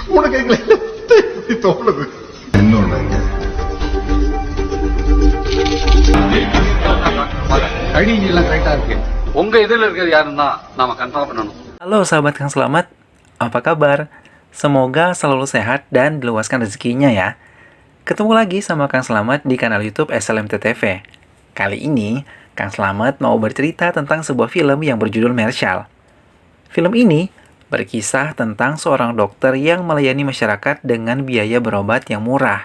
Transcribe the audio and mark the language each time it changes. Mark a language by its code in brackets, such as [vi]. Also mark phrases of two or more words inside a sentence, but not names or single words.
[ta] கேட்கல இப்படி தோணுது என்னோட ஐடி எல்லாம் கரெக்டா இருக்கு. உங்க இதுல இருக்கிறது யாருன்னு தான் நாம கன்ஃபார்ம் பண்ணணும். [id] Halo sahabat Kang Selamat, apa kabar? Semoga selalu sehat dan diluaskan rezekinya ya. Ketemu lagi sama Kang Selamat di kanal YouTube SLMT TV. Kali ini, Kang Selamat mau bercerita tentang sebuah film yang berjudul Marshall. Film ini berkisah tentang seorang dokter yang melayani masyarakat dengan biaya berobat yang murah.